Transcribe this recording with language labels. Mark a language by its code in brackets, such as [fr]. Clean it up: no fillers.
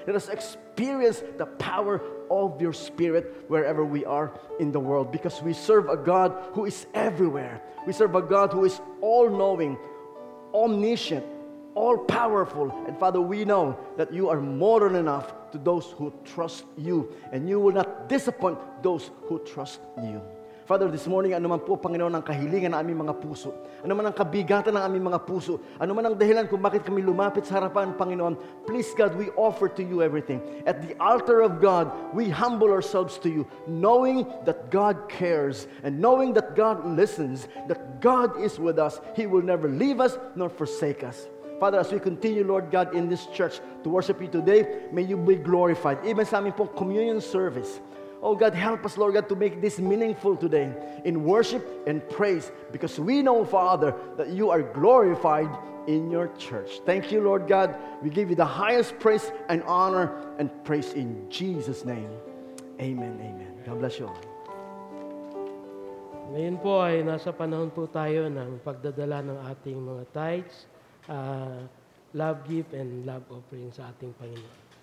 [en] Let us experience the power of your Spirit wherever we are in the world, because we serve a God who is everywhere. We serve a God who is all-knowing, omniscient, all-powerful. And Father, we know that you are more than enough to those who trust you, and you will not disappoint those who trust you. Father, this morning, [tl] ano man po, Panginoon, ang kahilingan ng aming mga puso, ano man ang kabigatan ng aming mga puso, ano man ang dahilan kung bakit kami lumapit sa harapan, Panginoon, [en] please, God, we offer to you everything. At the altar of God, we humble ourselves to you, knowing that God cares, and knowing that God listens, that God is with us. He will never leave us nor forsake us. Father, as we continue, Lord God, in this church to worship you today, may you be glorified. Even [tl] sa aming pong [en] communion service, oh God, help us, Lord God, to make this meaningful today in worship and praise, because we know, Father, that you are glorified in your church. Thank you, Lord God. We give you the highest praise and honor and praise in Jesus' name. Amen, amen. God bless you all. [tl] Ngayon po ay nasa panahon po tayo ng pagdadala ng ating mga [en] tithes, love gift and love offering [tl] sa ating Panginoon.